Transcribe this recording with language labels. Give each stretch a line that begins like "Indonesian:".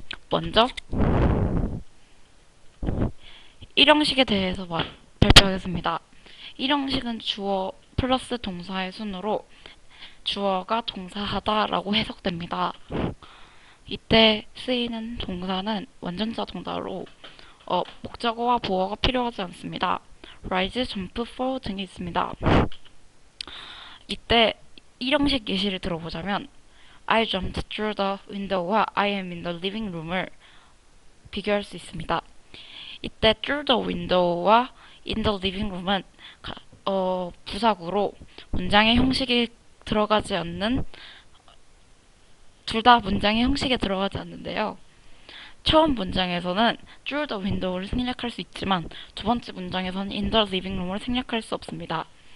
Korean: 먼저 1형식에 대해서 발표하겠습니다. 1형식은 주어 플러스 동사의 순으로 주어가 동사하다라고 해석됩니다. 이때 쓰이는 동사는 완전자 동사로 목적어와 보어가 필요하지 않습니다.
English: rise, jump, fall
Korean: 등이 있습니다. 이때 1형식 예시를 들어보자면
English: I jumped through the window와 I am in the living room을
Korean: 비교할 수 있습니다. 이때 through the window와 in the living room은 부사구로 문장의 형식이 들어가지 않는 둘 다 문장의 형식에 들어가지 않는데요. 처음 문장에서는 through the window를 생략할 수 있지만 두 번째 문장에서는 in the living room을 생략할 수 없습니다.